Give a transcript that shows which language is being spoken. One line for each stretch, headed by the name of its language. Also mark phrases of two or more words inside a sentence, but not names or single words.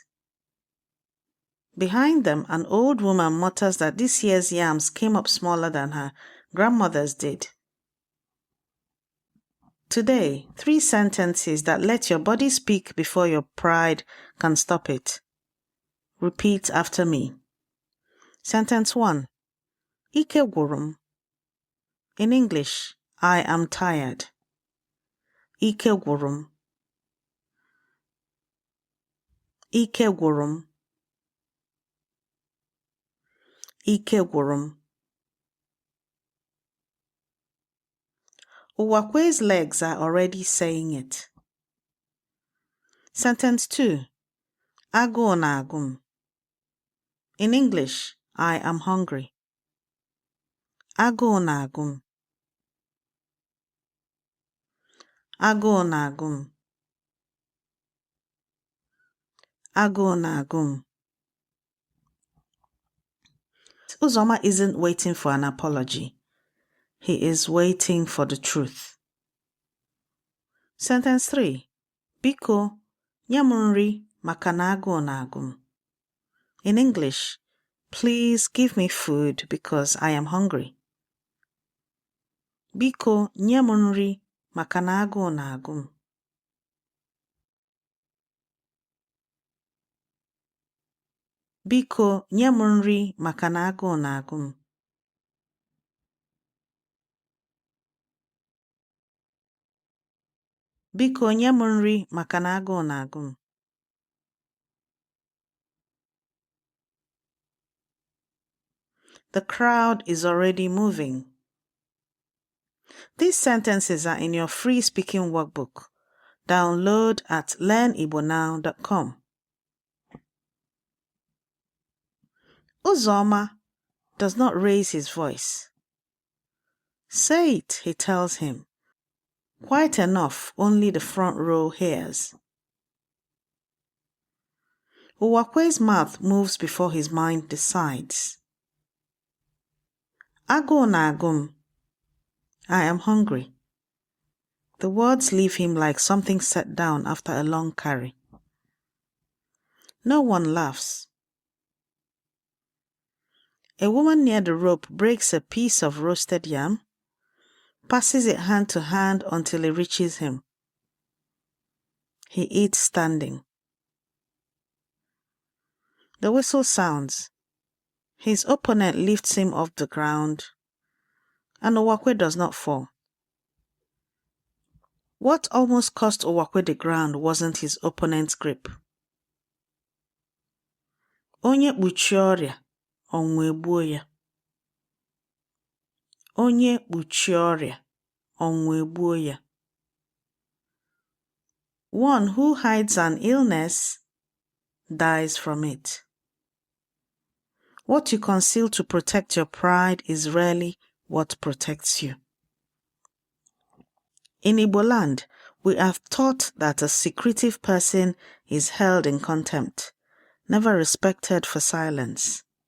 English: Behind them, an old woman mutters that this year's yams came up smaller than her grandmother's did. Today, 3 sentences that let your body speak before your pride can stop it. Repeat after me. Sentence 1.
Igbo: Ike gwụrụ.
English: In English, I am tired.
Igbo: Ike gwụrụ. Ike gwụrụ. Ike gwụrụ.
English: Owakwe's legs are already saying it. Sentence 2.
Igbo: Agụụ na-agụ.
English: In English, I am hungry.
Igbo: Agụụ na-agụ. Agụụ na-agụ. Agụụ na-agụ.
English: Uzoma isn't waiting for an apology. He is waiting for the truth. Sentence 3.
Igbo: Biko, nye m nri maka na agụụ na-agụ.
English: In English, please give me food because I am hungry.
Igbo: Biko, nye m nri maka na agụụ na-agụ. Biko, nye m nri maka na agụụ na-agụ. Biko, nye m nri maka na agụụ na-agụ.
English: The crowd is already moving. These sentences are in your free speaking workbook. Download at learnibonow.com. Uzoma does not raise his voice. Say it, he tells him. Quite enough, only the front row hears. Uwakwe's mouth moves before his mind decides.
Igbo: Agụụ na-agụ m.
English: I am hungry. The words leave him like something set down after a long carry. No one laughs. A woman near the rope breaks a piece of roasted yam, passes it hand to hand until it reaches him. He eats standing. The whistle sounds. His opponent lifts him off the ground, and Uwakwe does not fall. What almost cost Uwakwe the ground wasn't his opponent's grip.
Igbo: Onye kpuchie ọrịa, ọnwụ egbuo ya. Onye kpuchie ọrịa, ọnwụ egbuo ya.
English: One who hides an illness dies from it. What you conceal to protect your pride is rarely what protects you. In Igbo land, we are taught that a secretive person is held in contempt, never respected for silence.